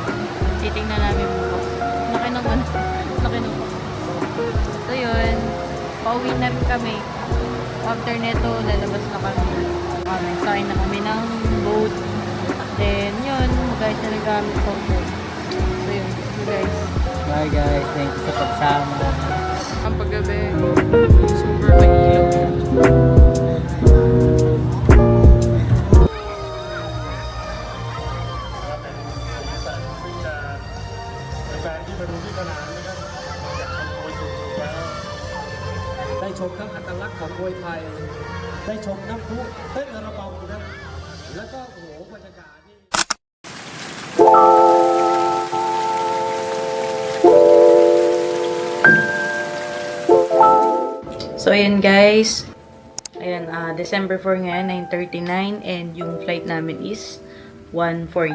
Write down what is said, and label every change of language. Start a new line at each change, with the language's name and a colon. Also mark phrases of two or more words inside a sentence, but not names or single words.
Filipino: Titingnan namin bukas. Laki ng ano. Laki ng So yun, pauwi na kami. After neto, lalabas na kami. Sakay na kami ng boat. Then yun, guys na nagamit ko. So yun,
English: see you guys. Bye guys, thank you
Filipino: sa pagsama. Ang paggabi, super mailaw.
Thai: ได้ชมทั้งอัตลักษณ์ของมวยไทย ได้ชมน้ำพุเต้นระบำนะแล้วก็โอ้โหบรรยากาศนี่
Filipino: So ayan guys. Ayan, December 4 ngayon, 9:39 and yung flight namin is 1:40.